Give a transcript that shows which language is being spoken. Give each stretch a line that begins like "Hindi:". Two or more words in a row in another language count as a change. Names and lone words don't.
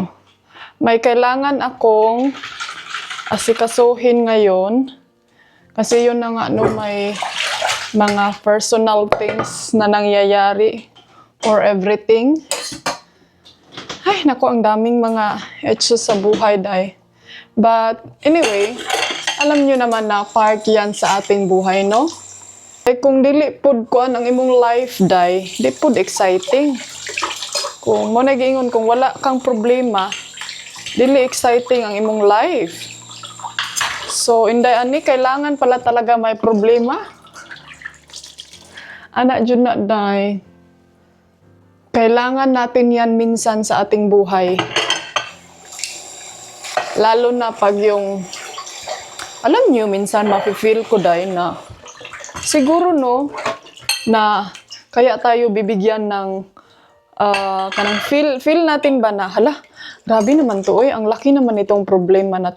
Filipino: May kailangan akong asikasuhin ngayon. Kasi yun na nga, may mga
English: personal things
Filipino: na nangyayari or everything. Ay, naku, ang daming mga issues sa buhay, day.
English: But anyway,
Filipino: alam nyo naman na part yan sa ating buhay, no?
Cebuano: Eh, kung dili pod ko ang imong life, day, di pod exciting. Kung mo nagingon, kung wala kang problema, dili exciting ang imong life. So,
Filipino: inday ani, kailangan pala talaga may problema. Anak dyan na, day. Kailangan natin yan minsan sa ating buhay. Lalo na pag yung, alam nyo, minsan mafe-feel ko, day, na siguro, no, na kaya tayo bibigyan ng kanang feel natin ba na, hala, grabe naman to, ang laki naman itong problema na to.